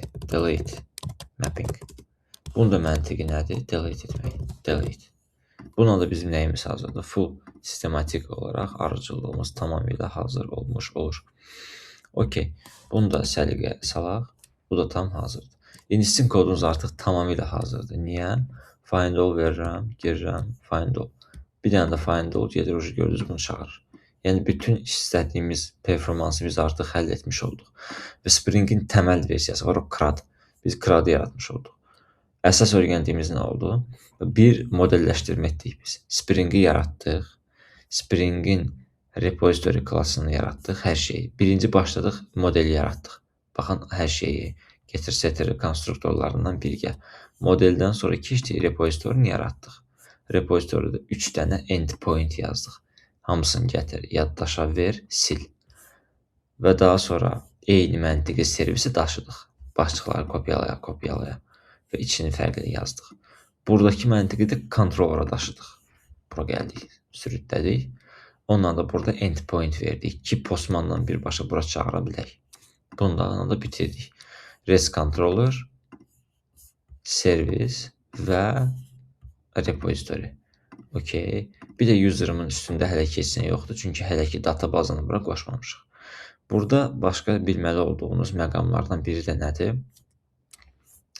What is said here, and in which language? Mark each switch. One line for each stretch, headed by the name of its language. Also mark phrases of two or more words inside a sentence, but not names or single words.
English: Delete mapping.
Azerbaijani: Bunun da məntiqi nədir? Delete etmək. Delete. Buna da bizim nəyimiz hazırdır? Full sistematik olaraq arıcılığımız tamamilə hazır olmuş olur. Okey. Bunu da səliqə salaq. Bu da tam hazırdır. İndi sizin kodunuz artıq tamamilə hazırdır. Niyə?
English: Find all
Azerbaijani: verirəm, girirəm,
English: find all.
Azerbaijani: Bir dənə də
English: find all
Azerbaijani: gedir, gördünüz bunu çağırır. Yəni bütün istədiyimiz performansı biz artıq həll etmiş olduq. Və Spring-in təməl versiyası var, o CRUD. Biz CRUD-ı yaratmış olduq. Əsas öyrəndiyimiz nə oldu? Bir modelləşdirmə etdik biz. Spring-i yaratdıq. Spring-in repository klassını yaratdıq, hər şeyi. Birinci başladıq, modeli yaratdıq. Baxın, hər şeyi. Getir, setir konstruktorlarından birgə. Modeldən sonra keçdik, repositorini yaratdıq. Repositoryda 3 dənə endpoint yazdıq. Hamısını gətir, yaddaşa ver, sil. Və daha sonra eyni məntiqi servisi daşıdıq. Başlıqları kopyalaya və içini fərqli yazdıq. Buradakı məntiqi də controller'a daşıdıq. Bura gəldik, sürütlədik. Ondan da burada endpoint verdik ki, postmandan birbaşa bura çağıra bilək. Bundan da bitirdik.
English: REST controller,
Azerbaijani: servis və repository. Okay. Bir də user'ımın üstündə hələ ki heç nə yoxdur. Çünki hələ ki databazanı bura qoşmamışıq. Burada başqa bilməli olduğunuz məqamlardan biri də nədir?